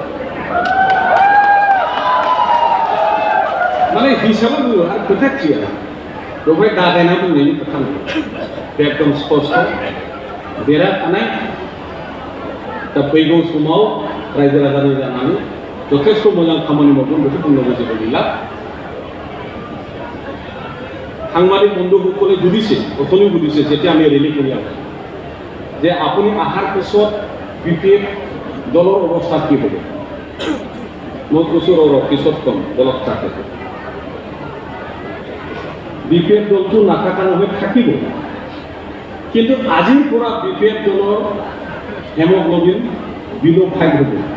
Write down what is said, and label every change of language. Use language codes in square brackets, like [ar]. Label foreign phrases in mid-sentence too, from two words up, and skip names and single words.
[brx] माने हिसाबै बुङो आरो खोथा क्लियार बेवहाय दागायना बुंनायनि खोथा नङा बे एकदम स्पष्ट देरहाखानाय दा फैगौ समाव रायजो राजानि जानानै যথেষ্ট मोजां खामानि मावगोन बेखौ बुंनांगौ जेबो गैला [as] সাংবাদিক বন্ধুসকলে সুধিছে অথনি সুধিছে যেতিয়া আমি ৰেলী কৰি আছোঁ যে আপুনি অহাৰ পিছত BPF দলৰ অৱস্থা কি হ'ব মই কৈছোঁ পিছত কম দলত থাকে BPF দলটো নাথাকা নহয় থাকিব কিন্তু আজিৰ পৰা BPF দলৰ হেমোগ্লোবিন বিলো 5 হ'ব